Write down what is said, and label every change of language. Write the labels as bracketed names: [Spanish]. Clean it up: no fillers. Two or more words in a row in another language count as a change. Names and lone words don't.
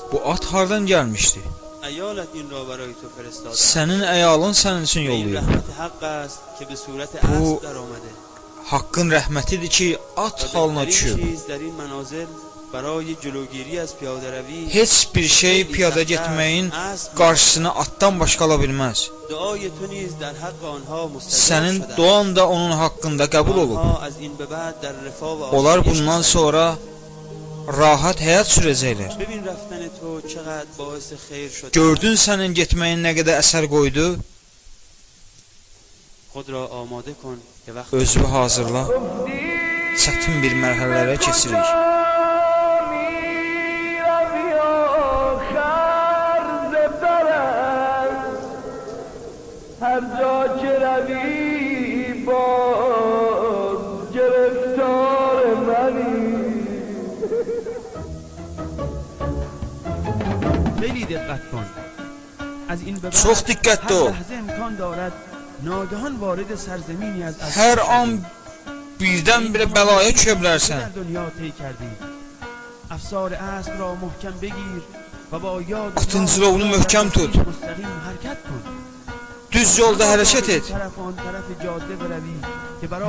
[Azerbaijani] Bu at hardan gəlmişdi? [Persian] ایالت این را برای تو فرستاده. [Azerbaijani] Sənin əyalın sənin üçün [Persian] این [Azerbaijani] yollayıb. [Persian] رحمت حق است که به صورت [Azerbaijani] Bu [Persian] اسب در آمده. [Azerbaijani] haqqın rəhmətidir ki, at halına [Persian] بهترین [Azerbaijani] düşüb. [Persian] چیز در این منازل برای جلوگیری از پیاده روی [Azerbaijani] Heç bir şey piyada getməyin qarşısına atdan başqa ala bilməz. [Persian] دعای تو نیز در حق آنها مستجاب [Azerbaijani] Sənin [Persian] شده. [Azerbaijani] duan da onun haqqında qəbul olub. [Persian] آنها از این به بعد در رفاه و [Azerbaijani] Onlar [Persian] آسایش [Azerbaijani] bundan [Persian] هستند. [Azerbaijani] sonra rahat həyat sürəcəklər. [Persian] ببین رفتن تو چقدر باعث خیر شده. [Azerbaijani] Gördün sənin getməyin nə qədər əsər qoydu? [Persian] خود را آماده کن که وقت [Azerbaijani] Özünü hazırla. Çətin bir mərhələlərə keçirik. [Persian] هر جا که روی باز گرفتار منی. خیلی دقت کن. از این به بعد [Azerbaijani] Çox diqqətli ol. [Persian] هر لحظه امکان دارد ناگهان وارد سرزمینی از [Azerbaijani] Hər an birdən-birə bəlaya düşə [Persian] در [Azerbaijani] bilərsən. [Persian] دنیا طی کردی. افسار اسب را محکم بگیر و با یاد [Azerbaijani] Atın cilovunu möhkəm tut. [Persian] مستقیم حرکت کن. [Azerbaijani] Düz yolda hərəkət et. [Persian] طرف آن طرف جاده بروی که برای